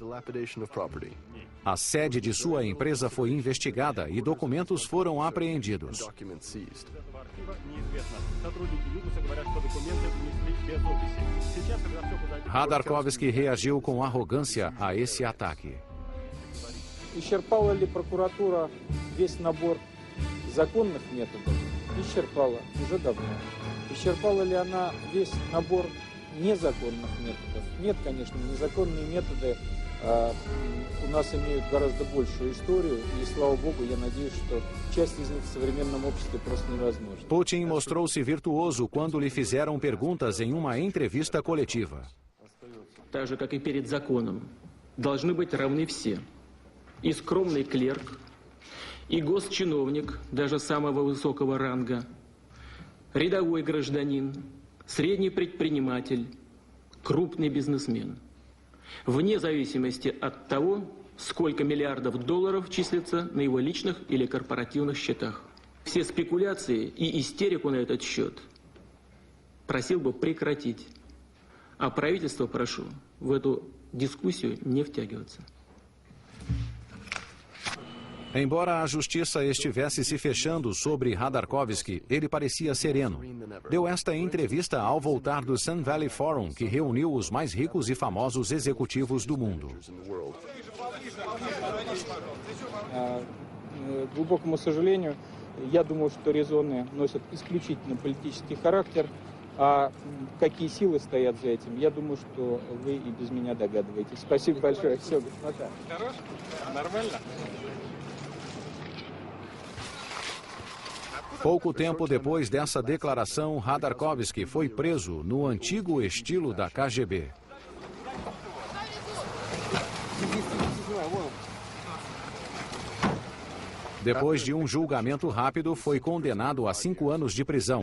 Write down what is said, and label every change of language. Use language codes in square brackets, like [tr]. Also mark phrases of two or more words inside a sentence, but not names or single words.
[pt] A sede de sua empresa foi investigada e documentos foram apreendidos. Khodorkovsky reagiu com arrogância a esse ataque. [ru] Исчерпала ли прокуратура весь набор законных методов? Исчерпала уже давно. Исчерпала ли она весь набор незаконных методов? Нет, конечно, незаконные методы у нас имеют гораздо большую историю, и, слава богу, я надеюсь, что часть из них в современном обществе просто невозможна. [pt] Putin mostrou-se virtuoso quando lhe fizeram perguntas em uma entrevista coletiva. [ru] Так же, как и перед законом, должны быть равны все. И скромный клерк, и госчиновник, даже самого высокого ранга, рядовой гражданин, средний предприниматель, крупный бизнесмен. Вне зависимости от того, сколько миллиардов долларов числится на его личных или корпоративных счетах. Все спекуляции и истерику на этот счет просил бы прекратить. А правительство прошу в эту дискуссию не втягиваться. [pt] Embora a justiça estivesse se fechando sobre Khodorkovsky, ele parecia sereno. Deu esta entrevista ao voltar do Sun Valley Forum, que reuniu os mais ricos e famosos executivos do mundo. [ru] К глубокому сожалению, я думаю, что резоны носят исключительно политический характер, а какие силы стоят за этим, я думаю, что вы и без меня догадываетесь. Спасибо большое. Все, господа. Хорошо? Нормально? [pt] Pouco tempo depois dessa declaração, Khodorkovsky foi preso no antigo estilo da KGB. Depois de um julgamento rápido, foi condenado a 5 anos de prisão.